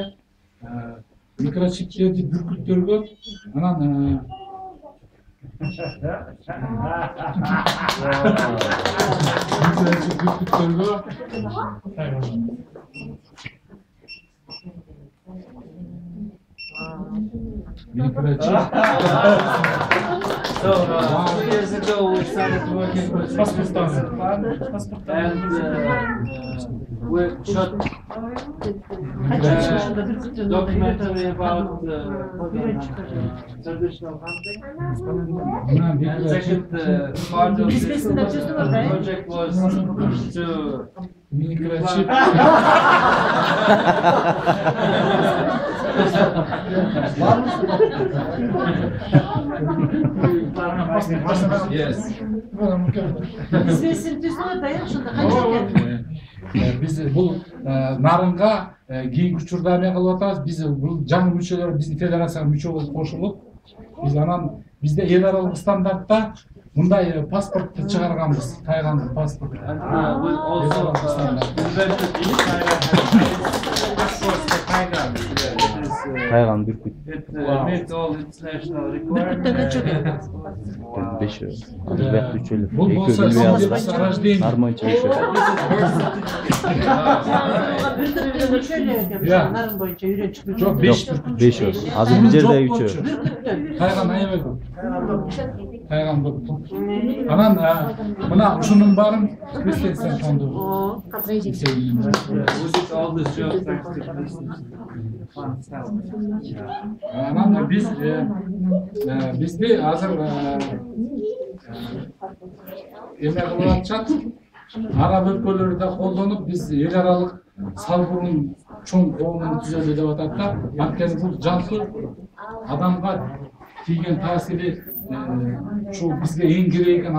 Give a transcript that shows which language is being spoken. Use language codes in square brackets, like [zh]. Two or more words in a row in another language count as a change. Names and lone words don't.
[ky] микрочиптерди бүркүттөргө, анан бүркүттөргө микрочип. [en] So 2 years ago we started working with and we shot documentary about traditional hunting. And second part of this project was to Microchip. Yes. [ky] Биз бул нарынга кийинки учурда эме кылып атабыз. Биз бул жаңы мүчөлөр биздин федерацияга мүчө болуп кошулуп, биз анан бизде эл аралык стандартта мындай паспортты чыгарганбыз, тайгандык паспорт. [en] We also invented [ky] Тайган бүркүт. [en] It meets all international requirements. [ky] Бул болсо рождение. Арманча Жок, 5 бүркүт. 5. Азыр бир жерде 3. Тайган аябай көп. Тайган көп. Анан мына ушунун баарын Кристенсен фонду. [en] We did all this job thanks to Christmas. [ky] Анан бизди азыр эме кылып атышат. Араб өлкөлөрү да колдонуп, биз эл аралык салбурун чоң коомун түзөлү деп атат да. Анткени бул жалпы адамга тийген таасири ушул бизге эң керек экен.